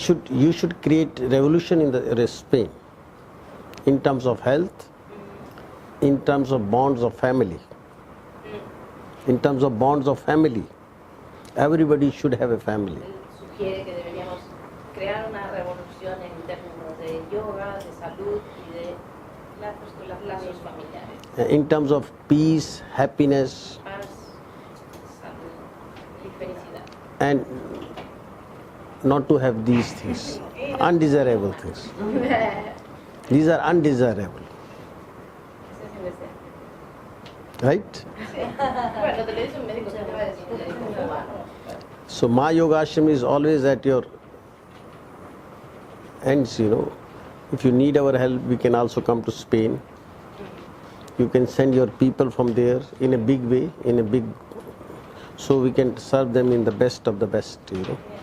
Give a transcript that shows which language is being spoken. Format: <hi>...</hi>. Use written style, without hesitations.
<en>You should create revolution in the Spain in terms of health, in terms of bonds of family. In terms of bonds of family, everybody should have a family.</en> <es>Sugiere que deberíamos crear una revolución en términos de yoga, de salud y de lazos familiares.</es> <en>In terms of peace, happiness,</en> <es>Paz, salud y felicidad.</es> <en>and not to have these things, undesirable things. These are undesirable,</en> <es>Ese es el deseo.</es> <en>right?</en> <es>Bueno, te lo dice un médico, te lo va a decir un médico cubano.</es> <en>So my yoga ashram is always at your ends, you know. If you need our help, we can also come to Spain. You can send your people from there in a big way, so we can serve them in the best of the best, you know.</en>